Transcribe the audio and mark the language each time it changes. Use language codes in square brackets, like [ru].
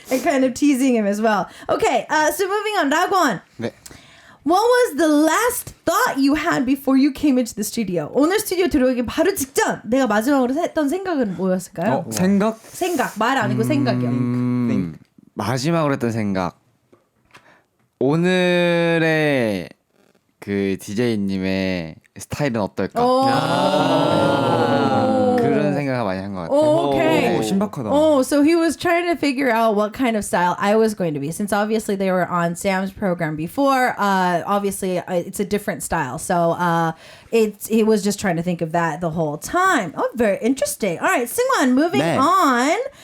[en] And kind of teasing him as well. Okay, so moving on, Ragwon. [ko] 네. [en] What was the last thought you had before you came into the studio? [ko] 오늘 스튜디오 들어오기 바로 직전 내가 마지막으로 했던 생각은 뭐였을까요? 생각? 생각, 말 아니고 생각이요. 마지막으로 했던 생각. 오늘의 그 DJ님의 스타일은 어떨까? 그런 생각을 많이 한 것 같아요. [en] Okay. [ko] 신박하다. [en] Oh, so he was trying to figure out what kind of style I was going to be. Since obviously they were on Sam's program before, obviously it's a different style. So he was just trying to think of that the whole time. Oh, very interesting. All right, Seungwon, moving on.